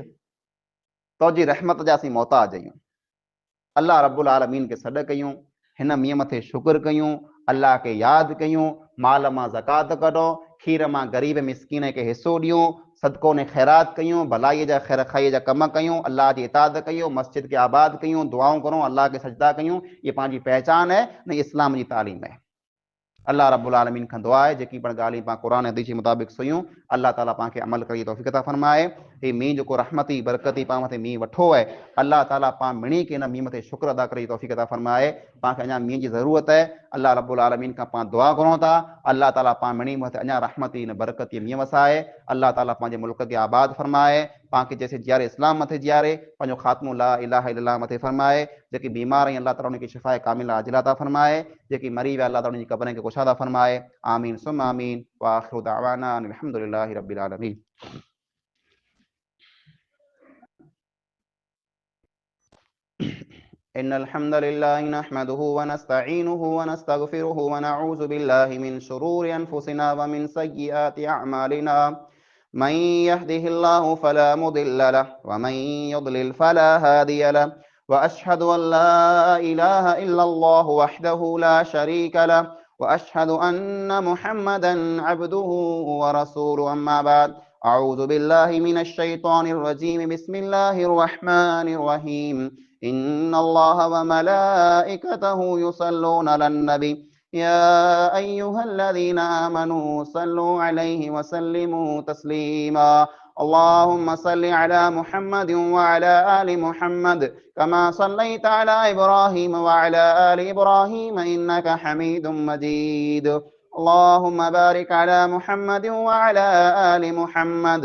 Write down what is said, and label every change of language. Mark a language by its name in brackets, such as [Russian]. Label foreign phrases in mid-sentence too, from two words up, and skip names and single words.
[Sindhi] तोजी रहमत जा असीं मोहताज आहियूं। [Arabic] الله رب العالمين [Sindhi] के सॾ कयूं, हिन मींहं मथे शुक्र कयूं, अल्लाह के यादि कयूं, माल मां ज़कात कढो, खीर मां ग़रीब मिस्कीन खे हिसो ॾियूं, सदको ने ख़ैरात कयूं, भलाई जा ख़ैर खाई जा कम कयूं, अल्लाह जी इताअत कयूं, मस्जिद के आबाद कयूं, दुआऊं करूं, अल्लाह के सजदा कयूं। ये पंहिंजी पहचान है न, इस्लाम जी तालीम है। [Arabic] الله رب العالمين [Sindhi] खां दुआ आहे जेकी पण ॻाल्हियूं पाण क़ुरान हदीस जे मुताबिक़ सुयूं, अल्लाह ताला पांखे अमल करी तौफ़ीक़ अता फरमाए। ही मींहुं जेको रहमती बरकती पाण मथे मींहुं वठो आहे, अल्लाह ताला पाण मिणी के हिन मींहुं मथे शुक्र अदा करे तौफ़ीक़ अता फरमाए। पांखे अञा मींहुं जी ज़रूरत आहे, [Arabic] الله رب العالمين [Sindhi] खां पाण दुआ घुरूं था, अल्लाह ताला पाण मिणी मथे अञा रहमती न बरकती मींहुं वसाए, अल्लाह ताला पंहिंजे मुल्क खे आबाद फरमाए, पांखे जैसे जियारे इस्लाम मथे जियारे, पंहिंजो ख़ात्मो [Arabic] لا إله إلا الله [Sindhi] मथे फरमाए। जेकी बीमार आहिनि अल्लाह ताला उनखे शिफ़ाए कामिला आजिला अता फरमाए, जेकी मरी विया अल्लाह ताला उनजी क़ब्रनि खे कुशादा फरमाए। [Arabic] آمين ثم آمين وآخر دعوانا أن الحمد لله رب العالمين. إن الحمد لله نحمده ونستعينه ونستغفره ونعوذ بالله من شرور أنفسنا ومن سيئات أعمالنا من يهده الله فلا مضل له ومن يضلل فلا هادي له وأشهد أن لا إله إلا الله وحده لا شريك له وأشهد أن محمدا عبده ورسوله أما بعد أعوذ بالله من الشيطان الرجيم بسم الله الرحمن الرحيم إن الله وملائكته يصلون على النبي يا أيها الذين آمنوا صلوا عليه وسلموا تسليما اللهم صل على محمد وعلى آل محمد كما صليت على إبراهيم وعلى آل إبراهيم إنك حميد مجيد اللهم بارك على محمد وعلى آل محمد